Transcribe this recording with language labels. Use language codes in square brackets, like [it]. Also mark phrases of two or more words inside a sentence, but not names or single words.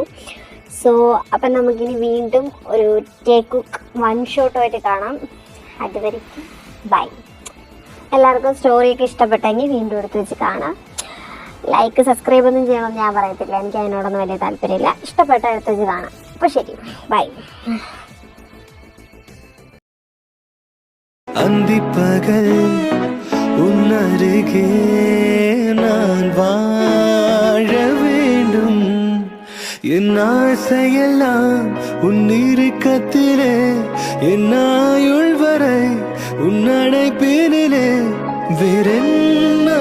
[ml] സോ അപ്പം നമുക്കിനി വീണ്ടും ഒരു ടേക്ക് കുക്ക് വൺ ഷോട്ടുമായിട്ട് കാണാം. അതുവരെയ്ക്കും ബൈ. എല്ലാവർക്കും സ്റ്റോറിയൊക്കെ ഇഷ്ടപ്പെട്ടെങ്കിൽ വീണ്ടും എടുത്ത് വെച്ച് കാണാം. ലൈക്ക് സബ്സ്ക്രൈബ് ഒന്നും ചെയ്യണമെന്ന് ഞാൻ പറയത്തില്ല, എനിക്ക് അതിനോടൊന്നും വലിയ താല്പര്യമില്ല. ഇഷ്ടപ്പെട്ട എടുത്ത് വെച്ച് കാണാം. അപ്പോൾ ശരി, ബൈ. [ta] அந்திப்பகல் உன்னருகே நான் வாழ வேண்டும். என் ஆசையெல்லாம் உன் இறுக்கத்திலே, என் ஆயுள் வரை உன் அணைப்பினிலே வேறென்ன